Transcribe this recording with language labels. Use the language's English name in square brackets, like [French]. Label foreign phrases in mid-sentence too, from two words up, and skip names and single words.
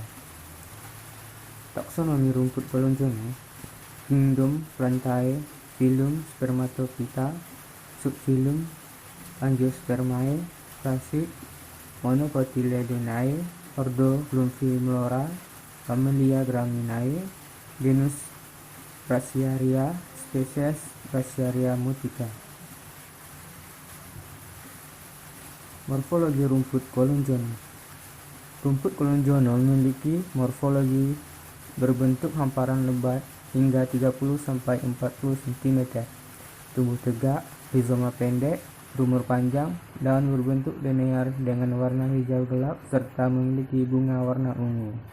[Indonesian] Taksonomi rumput kolonjono: Kingdom Plantae, Phylum Spermatophyta, Subphylum Angiospermae, Classe Monocotyledonae, Ordo Glumphimulora, Familia Graminae, genus Brachiaria, spesies Brachiaria motica. Morfologi rumput kolonjono. Rumput kolonjono memiliki morfologi berbentuk hamparan lebat hingga 30-40 cm, tumbuh tegak, rizoma pendek, berumur panjang, daun berbentuk linear dengan warna hijau gelap serta memiliki bunga warna ungu.